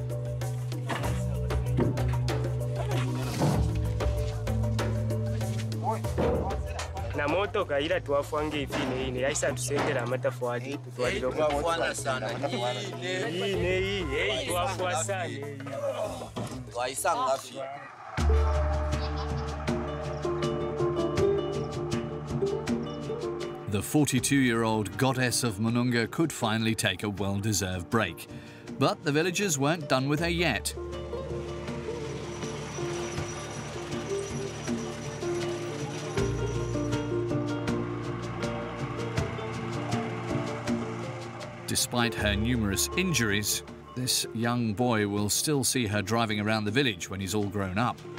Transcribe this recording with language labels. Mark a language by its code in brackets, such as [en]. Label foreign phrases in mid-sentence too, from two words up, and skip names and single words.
[bem] na moto kaira twafwanga ifine ine yaisa tusendera amatafwali tutwaliro twafwana sana ine twafwa sana waisanga fi. [en] The 42-year-old goddess of Mununga could finally take a well-deserved break. But the villagers weren't done with her yet. Despite her numerous injuries, this young boy will still see her driving around the village when he's all grown up.